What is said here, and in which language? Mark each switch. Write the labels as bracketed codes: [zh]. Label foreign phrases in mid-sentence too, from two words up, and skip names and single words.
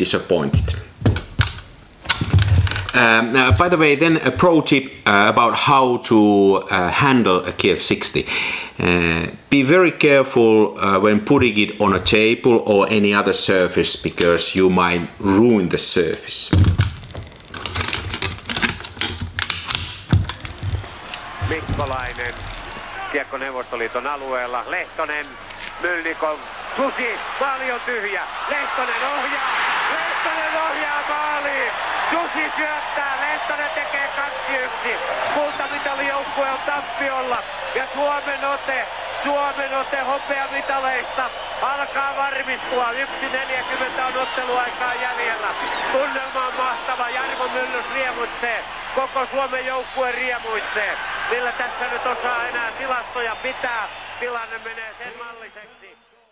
[en] You won't be disappointed. By the way, then a pro tip about how to handle a Kiev 60. Be very careful when putting it on a table or any other surface because you might ruin the surface. [fi] Mikkolainen, kiekko Neuvostoliiton alueella, Lehtonen, Mylnikov, Susi, maali on tyhjä, Lehtonen ohjaa maaliin, Susi syöttää, Lehtonen tekee 2-1, kultamitalijoukkue on tappiolla ja Suomen ote hopeamitaleista alkaa varmistua, 1.40 on otteluaikaa jäljellä, tunnelma on mahtava, Jarmo Myllys riemuitsee, koko Suomen joukkue riemuitsee, millä tässä nyt osaa enää tilastoja pitää, tilanne menee sen malliseksi.